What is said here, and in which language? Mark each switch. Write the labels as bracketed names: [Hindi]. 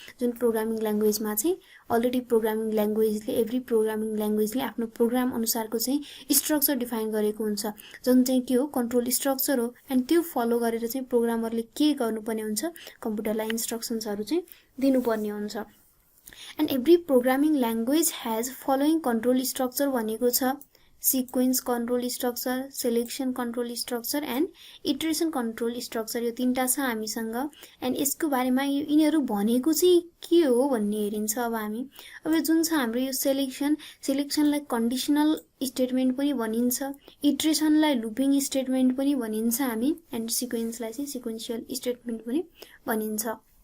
[Nepali] जुन प्रोग्रामिङ ल्याङ्ग्वेजमा चाहिँ already programming ल्याङ्ग्वेजले, every programming ल्याङ्ग्वेजले आफ्नो प्रोग्राम अनुसारको चाहिँ स्ट्रक्चर डिफाइन गरेको हुन्छ, जुन चाहिँ के हो, कन्ट्रोल स्ट्रक्चर हो। एन्ड त्यो फलो गरेर चाहिँ प्रोग्रामरले के गर्नुपर्ने हुन्छ, कम्प्युटरलाई इन्स्ट्रक्सन्सहरू चाहिँ दिनुपर्ने हुन्छ। [English] And every programming language has following control structure [Nepali] भनेको छ [English] sequence control structure, selection control structure and iteration control structure। [Nepali] यो तीनटा छ हामीसँग। एन्ड यसको बारेमा यिनीहरू भनेको चाहिँ के हो भन्ने हेरिन्छ। अब हामी अब जुन छ हाम्रो यो सेलेक्सनलाई कन्डिसनल स्टेटमेन्ट पनि भनिन्छ, इटरेसनलाई लुपिङ स्टेटमेन्ट पनि भनिन्छ हामी, एन्ड सिक्वेन्सलाई चाहिँ सिक्वेन्शियल स्टेटमेन्ट पनि भनिन्छ।